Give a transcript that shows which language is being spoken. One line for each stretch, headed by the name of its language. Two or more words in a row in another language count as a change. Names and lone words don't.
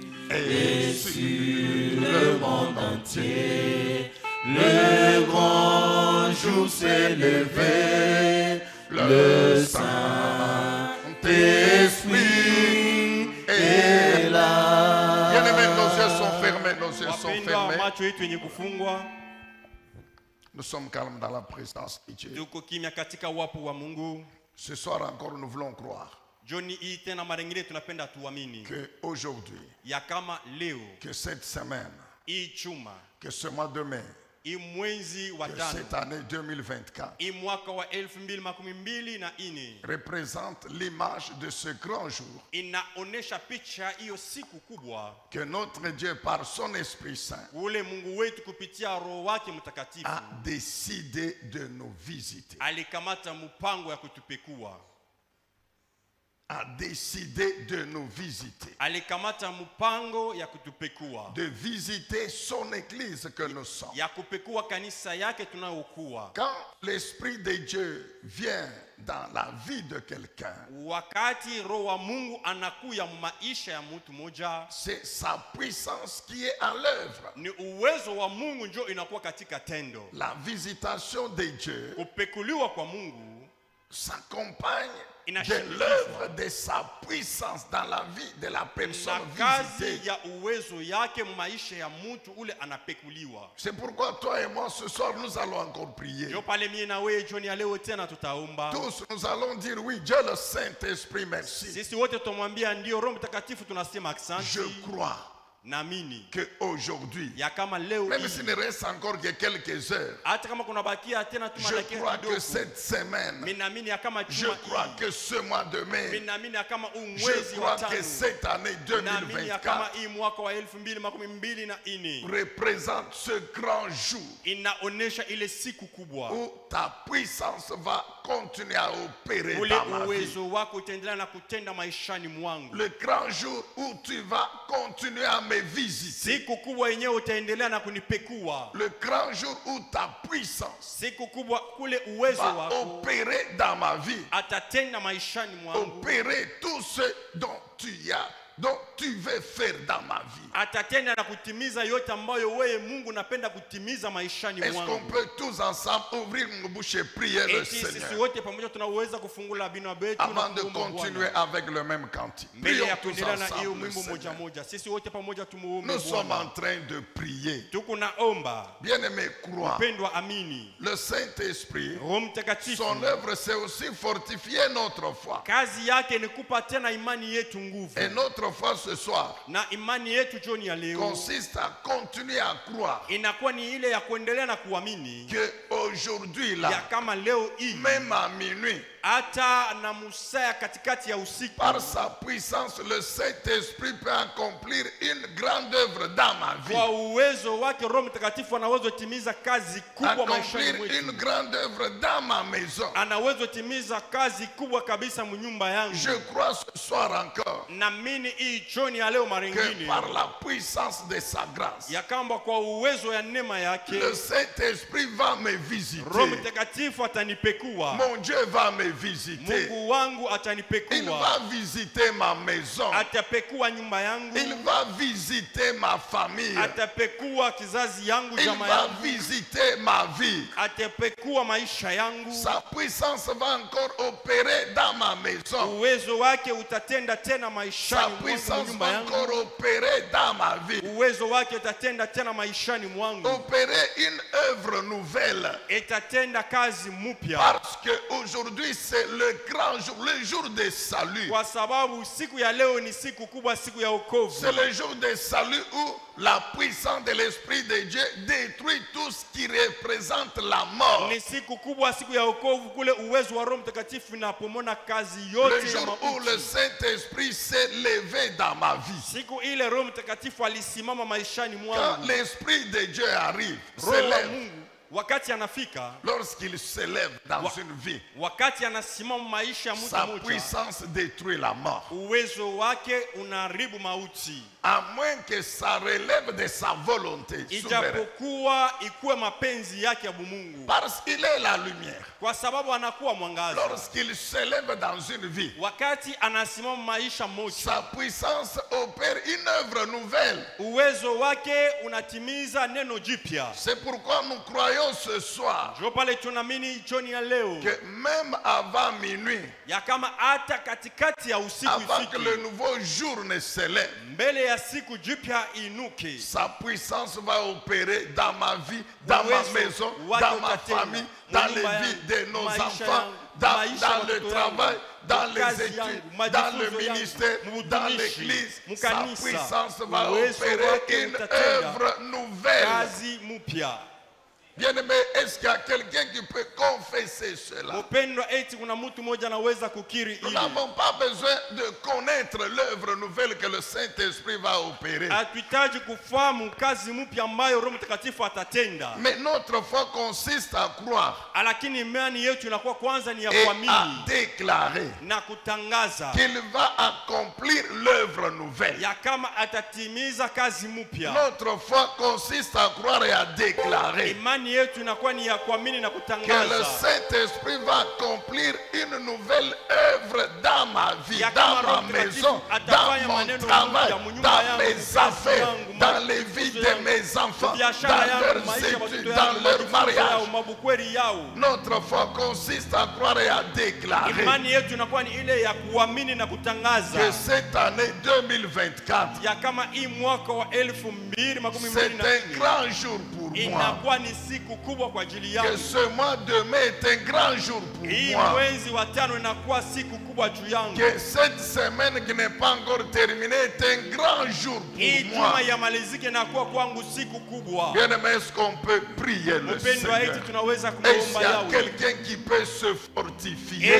French: Et sur le monde entier, le grand jour s'est levé. Le Saint-Esprit est là. Bien-aimés, nos yeux sont fermés, nos yeux sont
Swahili: Wapendwa,
French: fermés.
Swahili: macho yetu yenye kufungwa.
French: Nous sommes calmes dans la présence de Dieu.
Swahili: Tuko kimya katika wapo wa Mungu.
French: Ce soir encore, nous voulons croire
Swahili: Joni hii tena mara nyingine tunapenda tuamini
French: que aujourd'hui,
Swahili: ya kama leo
French: que cette semaine,
Swahili: hii chuma
French: que ce mois de mai,
Swahili: hii mwezi wa
French: que
Swahili: tano
French: cette année 2024
Swahili: hii mwaka wa 2024
French: représente l'image de ce grand jour
Swahili: inaonesha picha hiyo siku kubwa
French: que notre Dieu, par son Esprit Saint,
Swahili: ule Mungu wetu kupitia roho wake mtakatifu
French: a décidé de nous visiter.
Swahili: alikamata mpango ya kutupekua.
French: a décidé de nous visiter,
Swahili: alikamata mpango ya kutupekua,
French: de visiter son église que nous sommes.
Swahili: ya kupekua kanisa yake tunayokuwa.
French: Quand l'Esprit de Dieu vient dans la vie de quelqu'un,
Swahili: Wakati roho wa Mungu anakuya maisha ya mtu moja,
French: c'est sa puissance qui est à l'œuvre.
Swahili: ni uwezo wa Mungu ndio inakuwa katika tendo.
French: La visitation de Dieu
Swahili: Kupekuliwa kwa Mungu
French: s'accompagne de
Swahili: inashindikizwa
French: l'œuvre de sa puissance dans la vie de la
Swahili: na
French: personne
Swahili: kazi
French: visitée.
Swahili: ya uwezo yake maisha ya mtu ule anapekuliwa.
French: C'est pourquoi toi et moi ce soir nous allons encore prier.
Swahili: Ndio pale mimi na wewe jioni ya leo tena tutaomba.
French: Tous nous allons dire oui, Dieu le Saint-Esprit, merci.
Swahili: Sisi wote tumwambia ndio Roho Mtakatifu, tunasema asante.
French: Je crois
Swahili: Naamini
French: qu'aujourd'hui,
Swahili: ya kama leo
French: même
Swahili: hii,
French: s'il ne reste encore que quelques heures,
Swahili: hata kama kuna bakia tena
French: je
Swahili: tumabakia
French: crois que
Swahili: kidogo,
French: cette semaine,
Swahili: mimi naamini ya kama
French: je
Swahili: juma
French: crois
Swahili: hii,
French: que ce mois de
Swahili: mimi
French: mai,
Swahili: naamini ya kama huu
French: je
Swahili: mwezi wa
French: crois
Swahili: tano,
French: que cette année
Swahili: naamini ya kama
French: 2024
Swahili: hii mwaka wa 2024
French: représente ce grand jour
Swahili: inaonesha ile siku kubwa
French: où ta puissance va continuer à opérer
Swahili: ule
French: dans ma vie.
Swahili: uwezo wako utaendelea na kutenda maishani mwangu.
French: Le grand jour où tu vas continuer à me visiter.
Swahili: Siku kubwa yenyewe utaendelea na kunipekua.
French: Le grand jour où ta puissance
Swahili: Siku kubwa kule uwezo
French: va
Swahili: wako
French: opérer dans ma vie.
Swahili: atatenda maishani mwangu.
French: Opérer tout ce dont tu veux faire dans ma vie.
Swahili: Atatenda na kutimiza yote ambayo wewe Mungu napenda kutimiza maishani
French: Est-ce qu'on
Swahili: mwangu.
French: peut tous ensemble ouvrir nos bouches et prier le
Swahili: Eti sisi
French: Seigneur
Swahili: wote pamoja tunaweza kufungula bino betu na
French: avant de
Swahili: kuomba
French: continuer
Swahili: Bwana.
French: avec le même cantique?
Swahili: Mbele ya
French: Prions tous
Swahili: kuendelea na hiyo
French: ensemble le
Swahili: mwimbo moja
French: Seigneur.
Swahili: moja, sisi wote pamoja tumuombe
French: Nous sommes en
Swahili: Bwana.
French: train de prier.
Swahili: Tuko naomba,
French: Bien-aimé, crois.
Swahili: pendwa amini.
French: Le Saint-Esprit,
Swahili: Roho Mtakatifu
French: son œuvre, c'est aussi fortifier notre foi.
Swahili: kazi yake ni kupa tena imani yetu nguvu.
French: Et notre foi ce soir
Swahili: Na imani yetu jioni ya leo
French: consiste à continuer à croire
Swahili: inakuwa ni ile ya kuendelea na kuamini
French: que aujourd'hui
Swahili: ya
French: là,
Swahili: kama leo hii
French: même à minuit,
Swahili: hata na musaya katikati ya usiku,
French: par sa puissance, le Saint-Esprit peut accomplir une grande œuvre dans ma vie.
Swahili: kwa uwezo wake Roho Mtakatifu anaweza timiza kazi kubwa maishani
French: Accomplir une
Swahili: mwetu.
French: grande œuvre dans ma maison.
Swahili: Anaweza timiza kazi kubwa kabisa mnyumba yangu.
French: Je crois ce soir encore
Swahili: Naamini hii jioni ya leo
French: que
Swahili: maringine
French: par la puissance de sa grâce,
Swahili: ya kamba kwa uwezo ya neema yake
French: le Saint-Esprit va me
Swahili: Roho
French: visiter.
Swahili: Mtakatifu atanipekua.
French: Mon Dieu va me visiter.
Swahili: Mungu wangu
French: Il
Swahili: atanipekua.
French: va visiter ma maison.
Swahili: Atapekua nyumba yangu.
French: Il va visiter ma famille.
Swahili: Atapekua kizazi yangu,
French: Il
Swahili: jamaa
French: va
Swahili: yangu.
French: visiter ma vie.
Swahili: Atapekua maisha yangu.
French: Sa puissance va encore opérer dans ma maison.
Swahili: Uwezo wake utatenda tena
French: Sa
Swahili: maishani mwangu,
French: puissance
Swahili: nyumba
French: va
Swahili: yangu.
French: encore opérer dans ma vie.
Swahili: Uwezo wake utatenda tena maishani mwangu.
French: Opérer une œuvre nouvelle.
Swahili: Itatenda kazi mpya.
French: Parce qu'aujourd'hui c'est le grand jour, le jour de salut.
Swahili: Kwa sababu siku ya leo ni siku kubwa, siku ya wokovu.
French: C'est le jour de salut où la puissance de l'Esprit de Dieu détruit tout ce qui représente la mort.
Swahili: Ni siku kubwa, siku ya wokovu, kule uwezo wa Roho Mtakatifu inapomona kazi
French: Le
Swahili: yote ya
French: jour où le
Swahili: mauti.
French: Saint-Esprit s'est levé dans ma vie.
Swahili: Siku ile Roho Mtakatifu alisimama maishani
French: Quand
Swahili: mwangu.
French: l'Esprit de Dieu arrive,
Swahili: Roho wa
French: s'élève,
Swahili: Mungu wakati anafika,
French: lorsqu'il s'élève dans une vie,
Swahili: wakati anasimama maisha ya mtu
French: sa
Swahili: mmoja,
French: puissance détruit la mort.
Swahili: uwezo wake unaharibu mauti.
French: À moins que ça relève de sa volonté souveraine.
Swahili: Ijapokuwa ikuwe mapenzi yake ya Mungu,
French: Parce qu'il est la lumière.
Swahili: kwa sababu anakuwa mwangaza.
French: Lorsqu'il s'élève dans une vie,
Swahili: Wakati anasimama maisha moja,
French: sa puissance opère une œuvre nouvelle.
Swahili: uwezo wake unatimiza neno jipya.
French: C'est pourquoi nous croyons ce soir
Swahili: Ndio pale tunaamini jioni ya leo
French: que même avant minuit,
Swahili: ya kama hata katikati ya usiku
French: avant que le
Swahili: ifike,
French: nouveau jour ne s'élève,
Swahili: mbele ya siku jipya inuke,
French: sa puissance va opérer dans ma vie, dans ma maison, dans ma famille, dans les vies de nos enfants, dans le travail, dans les études, dans le ministère, dans l'église. Sa puissance va opérer une œuvre nouvelle.
Swahili: kazi mpya.
French: Bien-aimé, est-ce qu'il y a quelqu'un qui peut confesser cela?
Swahili: Mpendwa, eti kuna mtu mmoja anaweza kukiri
French: Nous
Swahili: hili.
French: n'avons pas besoin de connaître l'œuvre nouvelle que le Saint-Esprit va opérer.
Swahili: Hatuhitaji kufahamu kazi mpya ambayo Roho Mtakatifu atatenda.
French: Mais notre foi consiste à croire
Swahili: Lakini imani yetu inakuwa kwanza ni ya
French: et à
Swahili: kuamini
French: déclarer
Swahili: na kutangaza
French: qu'il va accomplir l'œuvre nouvelle.
Swahili: ya kama atatimiza kazi mpya.
French: Notre foi consiste à croire et à déclarer
Swahili: Imani yetu inakuwa ni ya kuamini na
French: que le
Swahili: kutangaza
French: Saint-Esprit va accomplir une nouvelle œuvre dans ma vie,
Swahili: ya
French: dans
Swahili: kama
French: ma
Swahili: Roho
French: maison,
Swahili: Mtakatifu atafanya
French: dans mon
Swahili: maneno
French: travail,
Swahili: mpya munyumba
French: dans
Swahili: yangu,
French: mes
Swahili: kazi
French: affaires,
Swahili: yangu,
French: dans les vies
Swahili: maisha
French: de
Swahili: yangu,
French: mes enfants,
Swahili: biashara
French: dans
Swahili: yangu,
French: leurs
Swahili: maisha ya
French: études,
Swahili: watoto
French: dans
Swahili: yangu,
French: leur
Swahili: majifunzo yao,
French: mariage.
Swahili: mabukweri yao.
French: Notre foi consiste à croire et à déclarer
Swahili: Imani yetu inakuwa ni ile ya kuamini na
French: que
Swahili: kutangaza
French: cette année 2024,
Swahili: ya kama hii mwaka wa
French: c'est
Swahili: 2024
French: un grand jour pour moi.
Swahili: inakuwa ni siku kubwa kwa ajili
French: Que
Swahili: yangu.
French: ce mois de mai est un grand jour pour
Swahili: Hii
French: moi.
Swahili: mwezi wa 5 inakuwa siku kubwa juu yangu.
French: Que cette semaine qui n'est pas encore terminée est un grand jour
Swahili: Hii
French: pour moi.
Swahili: juma ya malizike inakuwa kwangu siku kubwa.
French: Bien aimé, est-ce qu'on peut prier le
Swahili: Mpendwa,
French: Seigneur?
Swahili: eti tunaweza
French: Est-ce
Swahili: kumuomba
French: qu'il y a
Swahili: Yahweh.
French: quelqu'un qui peut se fortifier?